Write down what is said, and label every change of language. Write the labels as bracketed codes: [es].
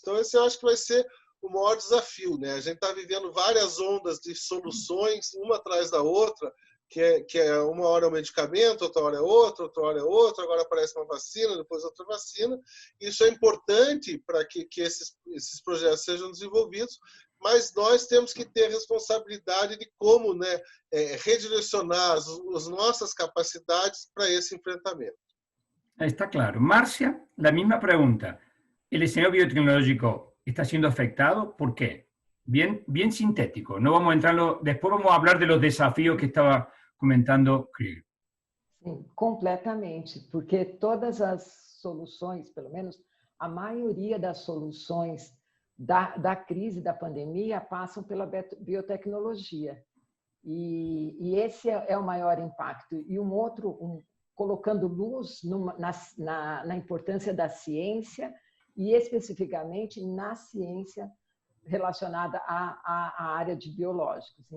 [pt] Então, esse eu acho que vai ser o maior desafio, né? A gente está vivendo várias ondas de soluções, uma atrás da outra, que é uma hora é um medicamento, outra hora é outra, agora aparece uma vacina, depois outra vacina. Isso é importante para que esses projetos sejam desenvolvidos, mas nós temos que ter responsabilidade de como, né, redirecionar as nossas capacidades para esse enfrentamento. Está claro. [es] Marcia, la misma pregunta. ¿El escenario biotecnológico está siendo afectado? ¿Por qué? Bien sintético. No vamos a entrarlo. Después vamos a hablar de los desafíos que estaba comentando Krieger. [pt] Sim, completamente, porque todas as soluções, pelo menos a maioria das soluções da crise, da pandemia, passam pela biotecnologia. E esse é o maior impacto. E colocando luz na importância da ciência e especificamente na ciência relacionada à área de biológicos.